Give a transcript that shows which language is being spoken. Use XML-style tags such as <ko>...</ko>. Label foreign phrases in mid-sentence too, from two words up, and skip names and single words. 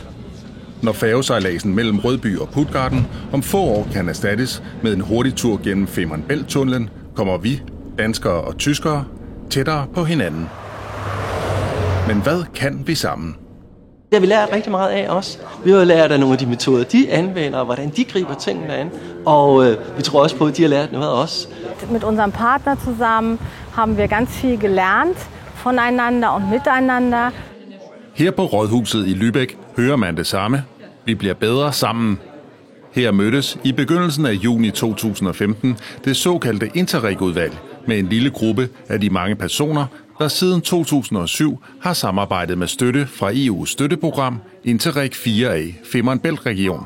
<da>Når færgesejladsen mellem Rødby og Puttgarden om få år kan erstattes med en hurtig tur gennem Femern Bælt-tunnelen, kommer vi, danskere og tyskere, tættere på hinanden. Men hvad kan vi sammen? Det har vi lært rigtig meget af også. Vi har lært af nogle af de metoder, de anvender, og hvordan de griber tingene an. Og vi tror også på, at de har lært noget af os.</da> <de>Mit unserem Partner zusammen haben wir ganz viel gelernt voneinander und miteinander.</de> <da>Her på Rådhuset i Lübeck hører man det samme. Vi bliver bedre sammen. Her mødtes i begyndelsen af juni 2015 det såkaldte Interreg-udvalg med en lille gruppe af de mange personer, der siden 2007 har samarbejdet med støtte fra EU's støtteprogram Interreg 4A Femern Bælt-region.</da>